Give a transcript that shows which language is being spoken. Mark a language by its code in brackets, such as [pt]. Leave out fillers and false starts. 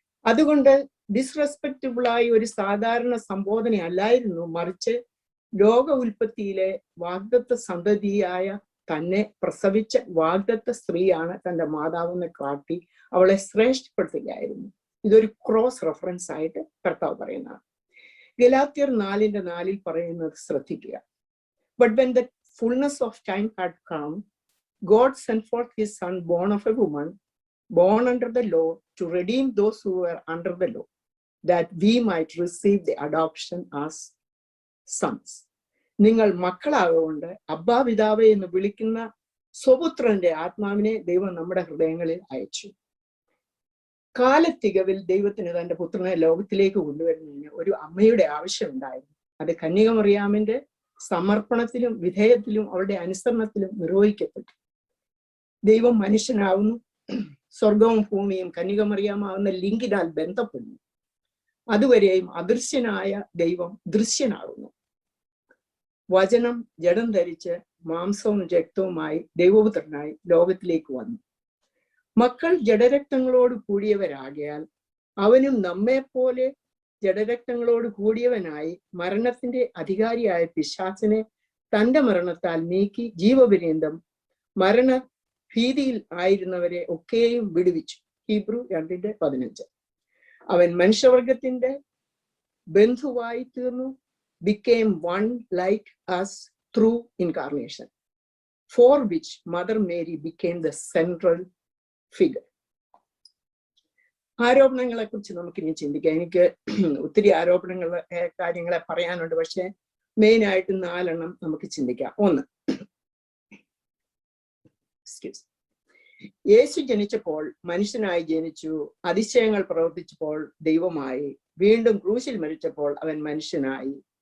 [ml] അതുകൊണ്ട് ഡിസ്റെസ്പെക്റ്റബിളായി ഒരു സാധാരണ സംബോധന അല്ലായിരുന്നു, മറിച്ച് ലോക ഉൽപ്പത്തിയിലെ വാഗ്ദത്ത സന്തതിയായ തന്നെ പ്രസവിച്ച വാഗ്ദത്ത സ്ത്രീയാണ് തന്റെ മാതാവെന്ന് കാട്ടി അവളെ ശ്രേഷ്ഠപ്പെടുത്തുകയായിരുന്നു. ഇതൊരു ക്രോസ് റെഫറൻസ് ആയിട്ട് കർത്താവ് പറയുന്നതാണ്. ഗലാത്യർ 4:4 പറയുന്നത് ശ്രദ്ധിക്കുക. [en] But when the fullness of time had come, God sent forth his son, born of a woman, born under the law, to redeem those who were under the law, that we might receive the adoption as sons. [ml] നിങ്ങൾ മക്കളാകൊണ്ട് അബ്ബാ പിതാവേ എന്ന് വിളിക്കുന്ന സ്വപുത്രന്റെ ആത്മാവിനെ ദൈവം നമ്മുടെ ഹൃദയങ്ങളിൽ അയച്ചു. കാലത്തികവിൽ ദൈവത്തിന് തന്റെ പുത്രനെ ലോകത്തിലേക്ക് കൊണ്ടുവരുന്നതിന് ഒരു അമ്മയുടെ ആവശ്യമുണ്ടായിരുന്നു. അത് കന്യകമറിയാമിന്റെ സമർപ്പണത്തിലും വിധേയത്തിലും അവരുടെ അനുസരണത്തിലും നിർവഹിക്കപ്പെട്ടു. ദൈവം മനുഷ്യനാവുന്നു, സ്വർഗവും ഭൂമിയും കന്യകമറിയാമാവുന്ന ലിങ്കിനാൽ ബന്ധപ്പെടുന്നു. അതുവരെയും അദൃശ്യനായ ദൈവം ദൃശ്യനാകുന്നു. വചനം ജഡം ധരിച്ച് മാംസവും രക്തവുമായി ദൈവപുത്രനായി ലോകത്തിലേക്ക് വന്നു. മക്കൾ ജഡരക്തങ്ങളോട് കൂടിയവരാകിയാൽ അവനും നമ്മെപ്പോലെ ജഡരക്തങ്ങളോട് കൂടിയവനായി മരണത്തിന്റെ അധികാരിയായ പിശാചിനെ തന്റെ മരണത്താൽ നീക്കി ജീവപര്യന്തം മരണ ഭീതിയിൽ ആയിരുന്നവരെ ഒക്കെയും വിടുവിച്ചു. ഹീബ്രു 2:15. അവൻ മനുഷ്യവർഗത്തിന്റെ ബന്ധുവായി തീർന്നു, [en] became one like us through incarnation, for which Mother Mary became the central figure. [ml] ആരോപണങ്ങളെ കുറിച്ച് നമുക്കിനി ചിന്തിക്കാം. എനിക്ക് ഒത്തിരി കാര്യങ്ങളെ പറയാനുണ്ട്, പക്ഷെ മെയിൻ ആയിട്ട് 4 നമുക്ക് ചിന്തിക്കാം. 1, യേശു ജനിച്ചപ്പോൾ മനുഷ്യനായി ജനിച്ചു, അതിശയങ്ങൾ പ്രവർത്തിച്ചപ്പോൾ ദൈവമായി, വീണ്ടും ക്രൂശിൽ മരിച്ചപ്പോൾ അവൻ മനുഷ്യനായി.